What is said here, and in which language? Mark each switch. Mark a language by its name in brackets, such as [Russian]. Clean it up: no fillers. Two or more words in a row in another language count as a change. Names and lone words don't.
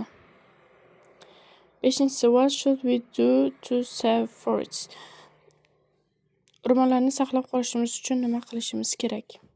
[Uzbek] Beshinchisi, [English] what should we do to save fruits? [Uzbek] Urmonlarni saqlab qolishimiz uchun nima qilishimiz kerak?